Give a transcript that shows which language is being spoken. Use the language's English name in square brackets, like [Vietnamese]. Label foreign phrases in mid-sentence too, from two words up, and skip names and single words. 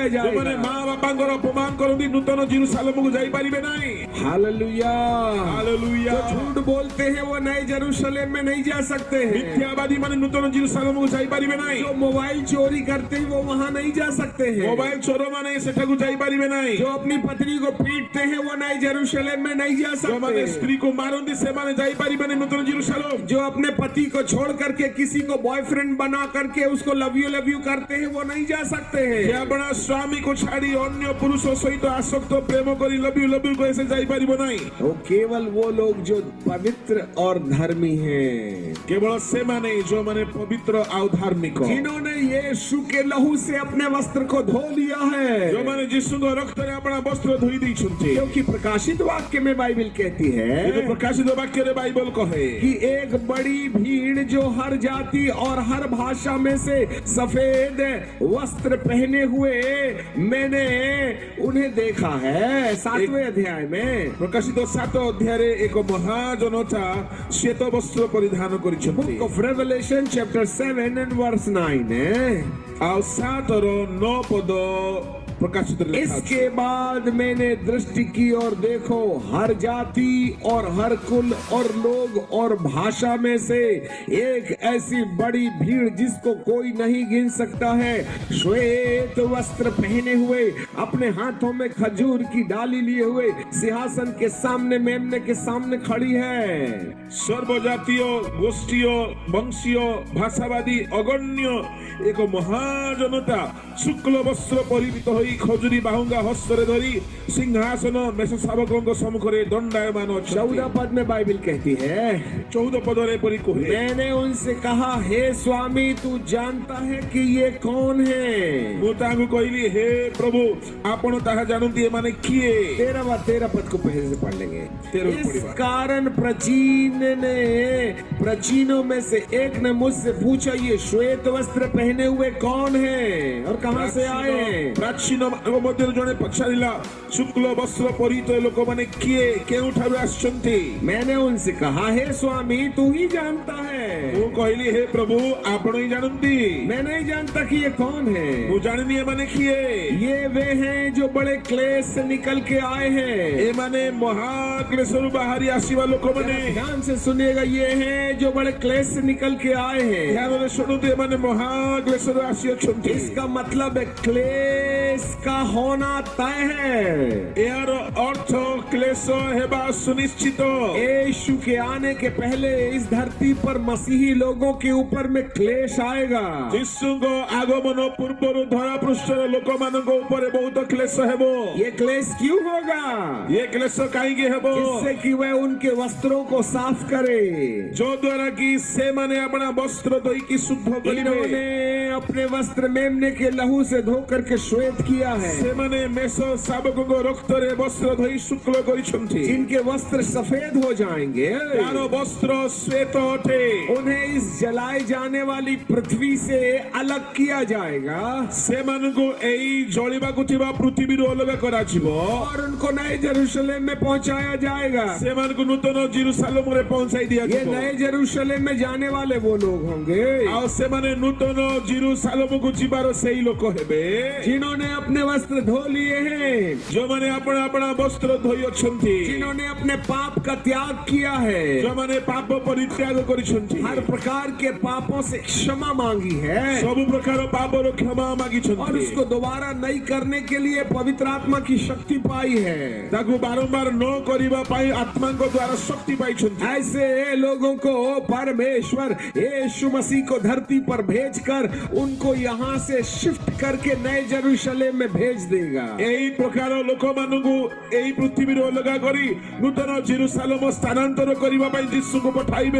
[Odia] ଯୋଉମାନେ [Hindi] जाएगा [Odia] ମା ବାପାଙ୍କର ଅପମାନ କରନ୍ତି ନୂତନ ଜେରୁସାଲେମକୁ ଯାଇପାରିବେ ନାହିଁ [Hindi] हालेलुया [Odia] ହାଲେଲୁୟା [Hindi] जो झूठ बोलते हैं वो नए जेरूशलेम में नहीं जा सकते हैं [Odia] ମିଥ୍ୟାବାଦୀ ମାନେ ନୂତନ ଜେରୁସାଲେମକୁ ଯାଇପାରିବେ ନାହିଁ [Hindi] जो मोबाइल चोरी करते हैं वो वहाँ नहीं जा सकते हैं [Odia] ମୋବାଇଲ ଚୋର ମାନେ ସେଠାକୁ ଯାଇପାରିବେ ନାହିଁ [Hindi] जो अपनी पत्नी को पीटते हैं वो नए जेरूशलेम में नहीं जा [Odia] ଯୋଉମାନେ [Hindi] सकते [Odia] ସ୍ତ୍ରୀକୁ ମାରନ୍ତି ସେମାନେ ଯାଇପାରିବେନି ନୂତନ ଜେରୁସାଲେମ [Hindi] जो अपने पति को छोड़ करके किसी को बॉयफ्रेंड बना करके उसको [English] love you [Hindi] करते हैं वो नहीं जा सकते [Odia] ଯେ [Hindi] हैं [Odia] ଆପଣ ସ୍ୱାମୀକୁ ଛାଡି ଅନ୍ୟ ପୁରୁଷ ସହିତ ଆସକ୍ତ ପ୍ରେମ କରି [English] love you [Odia] କହି ସେ ଯାଇପାରିବ ନାହିଁ [Hindi] वो केवल वो लोग जो पवित्र और धर्मी हैं [Odia] କେବଳ ସେମାନେ ଯୋଉମାନେ ପବିତ୍ର ଆଉ ଧାର୍ମିକ [Hindi] जिन्होंने यीशु के लहू से अपने वस्त्र को धो लिया है [Odia] ଯୋଉମାନେ ଯୀଶୁଙ୍କ ରକ୍ତରେ ଆପଣା ବସ୍ତ୍ର ଧୋଇ ଦେଇଛନ୍ତି [Hindi] क्योंकि प्रकाशित वाक्य में बाइबल कहती है [Odia] କିନ୍ତୁ ପ୍ରକାଶିତ ବାକ୍ୟରେ ବାଇବଲ କହେ [Hindi] कि एक बड़ी भीड़ जो हर जाति और हर भाषा में से सफेद वस्त्र पहने हुए मैंने उन्हें देखा है 7वें अध्याय में [Odia] ପ୍ରକାଶିତ 7 ଅଧ୍ୟାୟରେ ଏକ ମହାଜନତା ଶ୍ଵେତ ବସ୍ତ୍ର ପରିଧାନ କରିଛନ୍ତି [English] book of revelation chapter 7 and verse 9 है [Odia] ଆଉ 7ର 9 ପଦ प्रकाशित ଲେଖା ଅଛି। [Hindi] इसके बाद मैंने दृष्टि की और देखो हर जाति और हर कुल और लोग और भाषा में से एक ऐसी बड़ी भीड़ जिसको कोई नहीं गिन सकता है श्वेत वस्त्र पहने हुए अपने हाथों में खजूर की डाली लिए हुए सिंहासन के सामने मेमने के सामने खड़ी है [Odia] ସର୍ବଜାତୀୟ ଗୋଷ୍ଠୀୟ ବଂଶୀୟ ଭାଷାବାଦୀ ଅଗଣ୍ୟ ଏକ ମହାଜନତା ଶୁକ୍ଳ ବସ୍ତ୍ର ପରିହିତ ହୋଇ ଖଜୁରୀ ବାହୁଙ୍ଗା ହସ୍ତରେ ଧରି ସିଂହାସନ ମେଷ ଶାବକଙ୍କ ସମ୍ମୁଖରେ ଦଣ୍ଡାୟମାନ ଅଛନ୍ତି [Hindi] 14 पद में बाइबल कहती है [Odia] 14 ପଦରେ ଏପରି କୁହେ [Hindi] मैंने उनसे कहा हे स्वामी तू जानता है कि ये कौन है [Odia] ମୁଁ ତାଙ୍କୁ କହିଲି ହେ ପ୍ରଭୁ ଆପଣ ତାହା ଜାଣନ୍ତି ଏମାନେ କିଏ [Hindi] 13 पद को पहले से पढ़ लेंगे 13 इस पढ़िबा। कारण प्राचीनों में से एक ने मुझसे पूछा ये श्वेत वस्त्र पहने हुए कौन है और कहां से आए हैं [Odia] ପ୍ରାଚୀନ ମାନଙ୍କ ମଧ୍ୟରୁ ଜଣେ ପଚାରିଲା ଶୁକ୍ଳ ବସ୍ତ୍ର ପରିହିତ ଲୋକମାନେ କିଏ କେଉଁଠାରୁ ଆସିଛନ୍ତି [Hindi] मैंने उनसे कहा हे स्वामी तू ही जानता है [Odia] ମୁଁ କହିଲି ହେ ପ୍ରଭୁ ଆପଣ ହିଁ ଜାଣନ୍ତି [Hindi] मैं नहीं जानता कि ये कौन है [Odia] ମୁଁ ଜାଣିନି ଏମାନେ କିଏ [Hindi] ये वे हैं जो बड़े क्लेश से निकल के आए हैं [Odia] ଏମାନେ ମହାକ୍ଲେଶରୁ ବାହାରି ଆସିବା ଲୋକମାନେ [Hindi] ध्यान से सुनिएगा ये हैं जो बड़े क्लेश से निकल के आए हैं [Odia] ଧ୍ୟାନରେ ଶୁଣନ୍ତୁ ଏମାନେ ମହାକ୍ଲେଶରୁ ଆସିଅଛନ୍ତି [Hindi] इसका मतलब है क्लेश क्लेश का होना तय है। [Odia] ଏହାର ଅର୍ଥ କ୍ଲେଶ ହେବା ସୁନିଶ୍ଚିତ। [Hindi] यीशु के आने के पहले इस धरती पर मसीही लोगों के ऊपर में क्लेश आएगा। [Odia] ଯୀଶୁଙ୍କ ଆଗମନ ପୂର୍ବରୁ ଧରା ପୃଷ୍ଠର ଲୋକମାନଙ୍କ ଉପରେ ବହୁତ କ୍ଲେଶ ହେବ। [Hindi] ये क्लेश क्यों होगा? [Odia] ଏ କ୍ଲେଶ କାହିଁକି ହେବ? [Hindi] जिससे कि वह उनके वस्त्रों को साफ करे। [Odia] ଯୋ ଦ୍ୱାରା କି ସେମାନେ ଆପଣା ବସ୍ତ୍ର ଧୋଇକି ଶୁଦ୍ଧ କରିବେ। [Hindi] इन्होंने अपने वस्त्र मेमने के लहू से धो करके श्वेत किया है। [Odia] ସେମାନେ ମେଷ ଶାବକଙ୍କ ରକ୍ତରେ ବସ୍ତ୍ର ଧୋଇ ଶୁକ୍ଳ କରିଛନ୍ତି। [Hindi] जिनके वस्त्र सफेद हो जाएंगे [Odia] ତାର ବସ୍ତ୍ର ଶ୍ଵେତ ଅଟେ। [Hindi] उन्हें इस जलाए जाने वाली पृथ्वी से अलग किया जाएगा [Odia] ସେମାନଙ୍କୁ ଏଇ ଜଳିବାକୁ ଥିବା ପୃଥିବୀରୁ ଅଲଗା କରାଯିବ। [Hindi] और उनको नए जेरूशलेम में पहुंचाया जाएगा। [Odia] ସେମାନଙ୍କୁ ନୂତନ ଜେରୁସାଲେମରେ ପହଞ୍ଚାଇ [Hindi] ये [Odia] ଦିଆଯିବ। [Hindi] नए जेरूशलेम में जाने वाले वो लोग होंगे [Odia] ଆଉ ସେମାନେ ନୂତନ ଜେରୁସାଲେମକୁ ଯିବାର ସେଇ ଲୋକ ହେବେ [Hindi] जिन्होंने अपने वस्त्र धो लिए हैं, [Odia] ଯୋଉମାନେ ଆପଣା ଆପଣା ବସ୍ତ୍ର ଧୋଇ ଅଛନ୍ତି। [Hindi] जिन्होंने अपने पाप का त्याग किया है, [Odia] ଯୋଉମାନେ ପାପ ପରିତ୍ୟାଗ କରିଛନ୍ତି। [Hindi] हर प्रकार के पापों से क्षमा मांगी है [Odia] ସବୁ ପ୍ରକାର ପାପର କ୍ଷମା [Hindi] और [Odia] ମାଗିଛନ୍ତି। [Hindi] उसको दोबारा नहीं करने के लिए पवित्र आत्मा की शक्ति पाई है। [Odia] ତାକୁ ବାରମ୍ବାର ନ କରିବା ପାଇଁ ଆତ୍ମାଙ୍କ ଦ୍ୱାରା ଶକ୍ତି ପାଇଛନ୍ତି। [Hindi] ऐसे लोगों को परमेश्वर यीशु मसीह को धरती पर भेजकर उनको यहाँ से शिफ्ट करके नए जेरूशलेम में भेज देगा। [Odia] ଏହି ପ୍ରକାର ଲୋକମାନଙ୍କୁ ଏହି ପୃଥିବୀରୁ ଅଲଗା କରି ନୂତନ ଜେରୁସାଲେମ ସ୍ଥାନାନ୍ତର କରିବା ପାଇଁ ଯୀଶୁଙ୍କୁ ପଠାଇବେ।